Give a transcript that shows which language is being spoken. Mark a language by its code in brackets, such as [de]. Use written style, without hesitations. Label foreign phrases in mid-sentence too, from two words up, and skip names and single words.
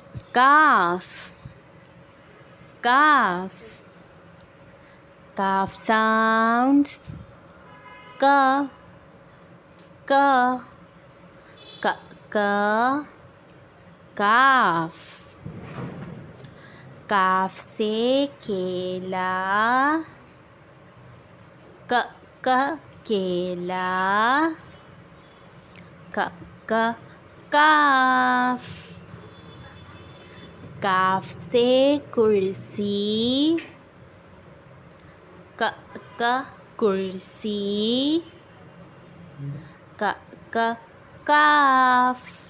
[en] calf, calf. Calf sounds ka, ka, ka, ka, calf. [hi] काफ से केला, क क केला, क क काफ. काफ से कुर्सी, क क कुर्सी, क क काफ.